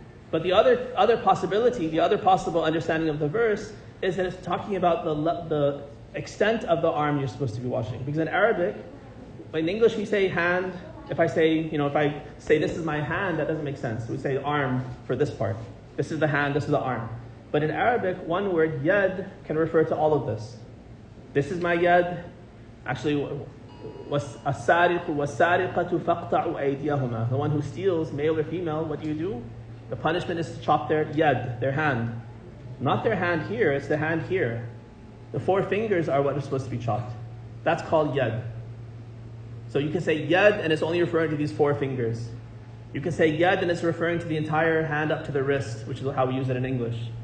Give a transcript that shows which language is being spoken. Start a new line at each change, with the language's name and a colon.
English: But the other possibility, the other possible understanding of the verse is that it's talking about the extent of the arm you're supposed to be washing. Because in Arabic, in English we say hand. If I say this is my hand, that doesn't make sense. We say arm for this part. This is the hand, this is the arm. But in Arabic, one word, yad, can refer to all of this. This is my yad. Actually,
Arabic: السارق والسارقة فاقطعوا أيديهما.
English: The one who steals, male or female, what do? The punishment is to chop their yad, their hand. Not their hand here, it's the hand here. The 4 fingers are what are supposed to be chopped. That's called yad. So you can say yad and it's only referring to these 4 fingers. You can say yad and it's referring to the entire hand up to the wrist, which is how we use it in English.